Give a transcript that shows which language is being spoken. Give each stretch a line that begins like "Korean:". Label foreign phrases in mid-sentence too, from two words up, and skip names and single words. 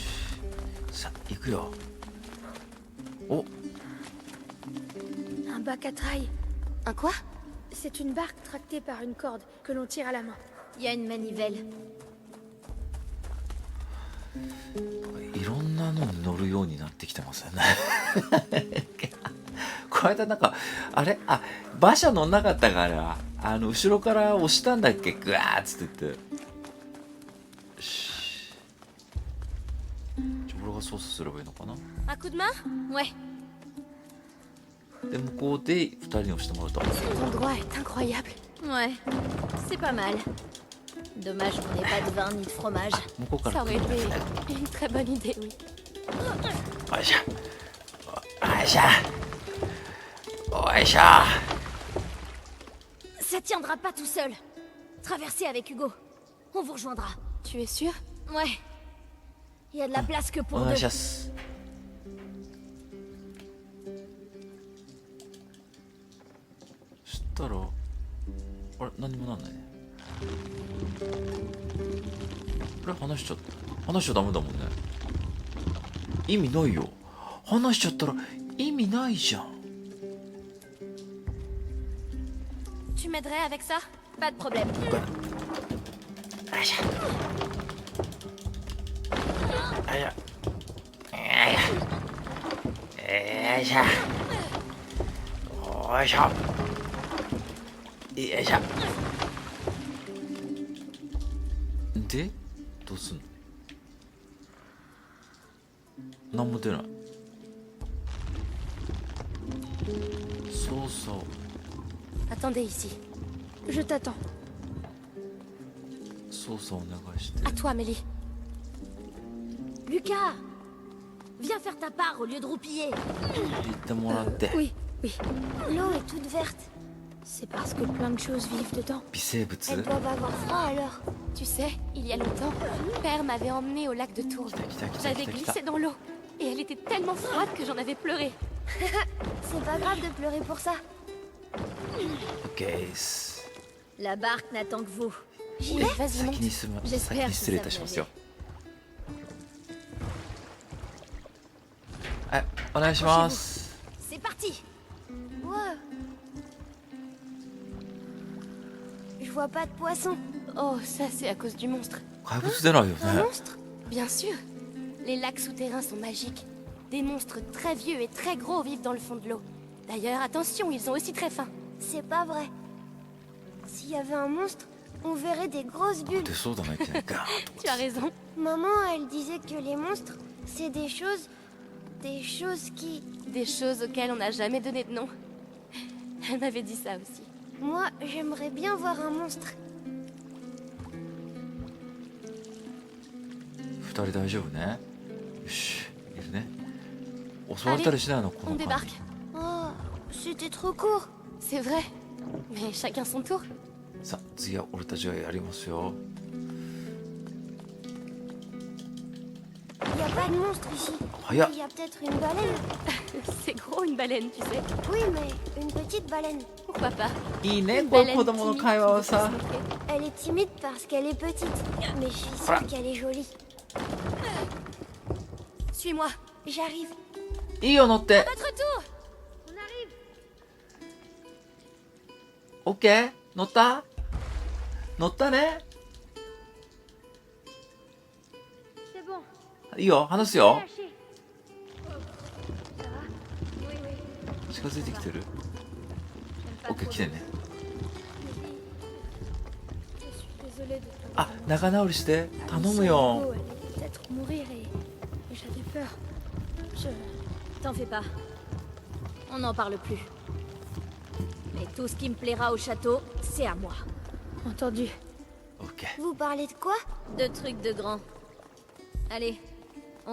Japanese: さあ行くよ。お。
French: Un bac à traille. Un quoi? C'est une barque tractée par une corde que l'on tire à la main. Il y a une manivelle.
Japanese: いろんなのに乗るようになってきてますよね。この間なんかあれ馬車乗んなかったから後ろから押したんだっけグワーッつって言って。よし。じゃあ俺が操作すればいいのかな。
French: Un coup de main? Ouais.
Japanese: で向こうで2人に押してもらうと。
French: Cet endroit est incroyable. Ouais, c'est pas mal. Dommage qu'on n'ait pas de vin ni de fromage.
Japanese: 向こうから
French: Ça
Japanese: 来
French: aurait
Japanese: るんだ
French: été une très bonne idée, oui.
Japanese: よいしょ。よいしょ。よいしょ。
French: Ça tiendra pas tout seul. Traversez avec Hugo. On vous rejoindra. Tu es sûr? Ouais. Il y a de la place que
Japanese: お
French: pour
Japanese: 願い
French: deux.
Japanese: します。そしたらあれ何もなんないね。あれ話しちゃった話しちゃダメだもんね。意味ないよ。話しちゃったら意味ないじゃん。
French: Tu m'aiderais avec ça? Pas de problème.
Japanese: よいしょ。よいしょ。よいしょ。よいしょ。よいしょ。でどうすんの？何も出ない。そうそう。
French: Attendez ici. Je t'attends.
Japanese: 操作お願いして。
French: À toi, Mélie. Lucas! Viens faire ta part au lieu de roupiller.
Japanese: 言ってもらって。
French: Oui, oui. L'eau est toute verte. C'est parce que plein de choses vivent dedans.
Japanese: 微生物？
French: Elles doivent avoir froid alors. Tu sais, il y a longtemps, Père m'avait emmené au lac de Tours.
Japanese: 来た来た来た
French: J'avais
Japanese: 来た来た。
French: glissé dans l'eau. Et elle était tellement froide que j'en avais pleuré. C'est pas grave de pleurer pour ça.
Japanese: オッケーです。
French: La barque n'attend que vous. J'y Oui, vais. vas-y, monte.
Japanese: 先に進む。
French: J'espère
Japanese: 先に
French: que
Japanese: 失礼い
French: ça
Japanese: たし
French: va
Japanese: ますよ。
French: aller.
Japanese: はい、お願いします。
French: C'est parti! Wow. Je vois pas de poisson. Oh, ça c'est à cause du monstre.
Japanese: 怪物出ないよ
French: Un
Japanese: ね。
French: monstre? Bien sûr. Les lacs souterrains sont magiques. Des monstres très vieux et très gros vivent dans le fond de l'eau. D'ailleurs, attention, ils sont aussi très fins. C'est pas vrai. S'il y avait un monstre, on verrait des grosses bulles.
Japanese: 出そうだな、いきなりガーンと。
French: Tu as raison. Maman, elle disait que les monstres, c'est des choses... Des choses qui... Des choses auxquelles on n'a jamais donné de nom. Elle m'avait dit ça aussi. Moi, j'aimerais bien voir un monstre.
Japanese: 二人大丈夫ね。よし、いるね。襲われたりしないのこ
French: On
Japanese: の感じ。
French: débarque. Oh, c'était trop court. C'est vrai. Mais chacun son tour.
Japanese: さあ、次は俺たちがやりますよ。
French: Il y a pas de monstre ici.
Japanese: 早っ
French: Il。y a peut-être une baleine. C'est gros une baleine, tu sais. Oui, mais une petite baleine. Pourquoi pas?
Japanese: いいね、
French: Une
Japanese: こういう
French: baleine
Japanese: 子供の
French: timide
Japanese: 会話
French: qui
Japanese: は
French: veut
Japanese: さ
French: se。montrer. Elle est timide parce qu'elle est petite. Mais je suis Voilà. sûre qu'elle est jolie. Suis-moi. J'arrive.
Japanese: いいよ、乗って。
French: Votre tour.
Japanese: オッケー乗った乗ったね。
French: C'est bon.
Japanese: いいよ、話すよ。
French: Lâchez. Ça va? Oui, oui.
Japanese: 近づいてきてる。
French: J'aime
Japanese: オ
French: pas
Japanese: ッケー、
French: trop
Japanese: 来て
French: l'eau.
Japanese: ね。
French: Je suis désolée de t'avoir
Japanese: あ、
French: annoncé.
Japanese: 仲直りして。頼
French: Alice
Japanese: む
French: et
Japanese: よ。
French: Hugo allaient peut-être mourir et j'avais peur. T'en fais pas. On n'en parle plus. Mais tout ce qui me plaira au château, c'est à moi. Entendu.
Japanese: オッケー。
French: Vous parlez de quoi? De trucs de grands. Allez, on